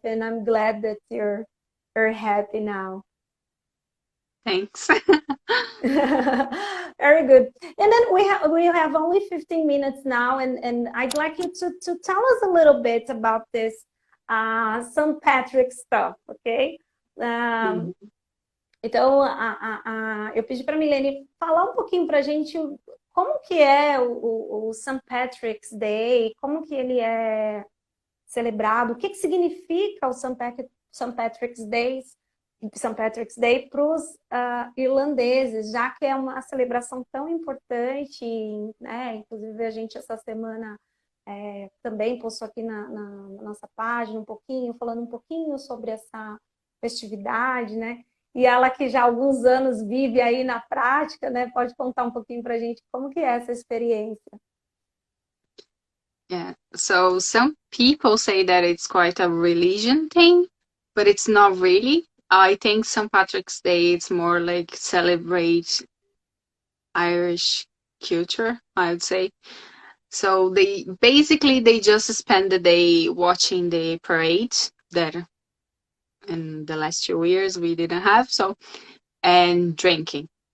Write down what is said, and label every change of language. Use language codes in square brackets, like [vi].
[en] And I'm glad that you're happy now. Thanks. Very good. And then we have only 15 minutes now, and I'd like you to tell us a little bit about this St. Patrick's stuff, ok? [pt] Então, eu pedi para a Milene falar um pouquinho para a gente como que é o St. Patrick's Day, como que ele é celebrado, o que significa o St. Patrick's Day para os irlandeses, já que é uma celebração tão importante, né? Inclusive a gente essa semana também postou aqui na nossa página falando um pouquinho sobre essa festividade, né? E ela que já há alguns anos vive aí na prática, né? Pode contar um pouquinho para a gente como que é essa experiência. [en] Yeah, so some people say that it's quite a religion thing, but it's not really. I think St. Patrick's Day, it's more like celebrate Irish culture, I would say. So they just spend the day watching the parade that in the last 2 years we didn't have, and drinking.